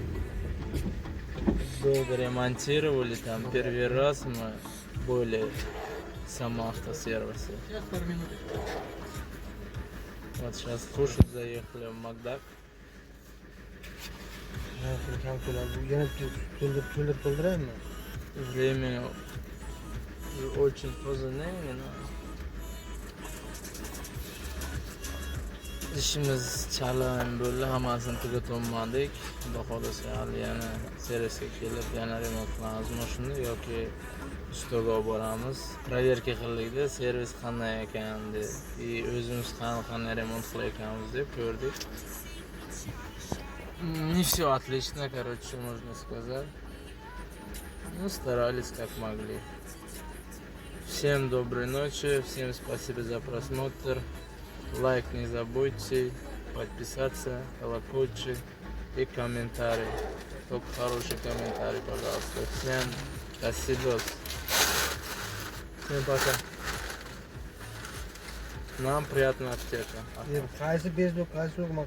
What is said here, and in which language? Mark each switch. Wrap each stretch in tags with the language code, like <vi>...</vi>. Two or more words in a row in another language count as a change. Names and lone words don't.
<ru>Долго ремонтировали, там первый раз мы были в самоавтосервисе. Вот сейчас кушать заехали в Макдак. Время очень позднее, но</ru> <uz>ishimiz chala bo'ldi, hammasini tugatolmadik. Xudo xolasa hali yana servisga kelib yana remont qilamiz mashina yoki ustaga olib boramiz. Proverka qildikda, servis qanday ekan deb, o'zimiz qanday remont qilayotganmiz deb ko'rdik.</uz> <ru>Всё отлично, короче, можно сказать. Ну, старались как могли. Всем доброй ночи, всем спасибо за просмотр. Лайк не забудьте, подписаться, колокольчик и комментарий. Только хороший комментарий, пожалуйста. Всем спасибо. Всем пока. Нам приятного аптека.</ru> <uz>Qaysi bezbet, qaysi yo'q</uz>